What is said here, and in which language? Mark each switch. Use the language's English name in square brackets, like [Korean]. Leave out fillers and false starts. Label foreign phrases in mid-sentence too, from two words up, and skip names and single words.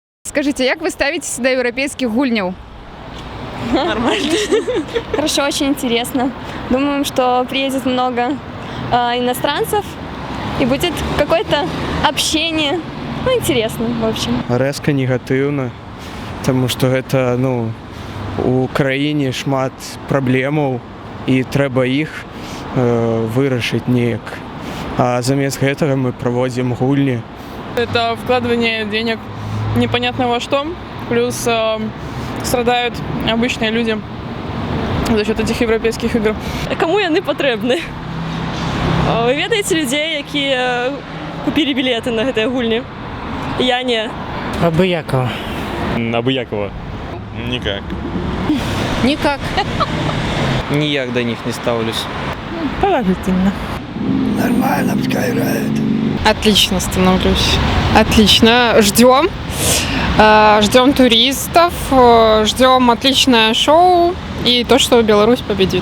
[Russian] Скажите, як вы ставитесь до европейских гульняў? Нормально. Хорошо, очень интересно. Думаем, что приедет много иностранцев и будет какое-то общение. Ну, интересно, в общем. [Belarusian] Рэзка негатыўна, таму што гэта, у краіне шмат праблемаў і трэба іх вырашыць неяк. А замест гэтага мы праводзім гульні. [Russian] Это вкладывание денег непонятно во что, плюс страдают обычные люди за счет этих европейских игр. [Belarusian] Кому яны патрэбны? Вы ведаеце людзей, якія купілі білеты на гэтыя гульні? Я не. Абыякова. Абыякова. [Russian] Никак. Никак. Ніяк до них не ставлюсь. Положительно. Нормально, пускай играют. Отлично становлюсь. Отлично. Ждем. Ждем туристов, ждем отличное шоу и то, что Беларусь победит.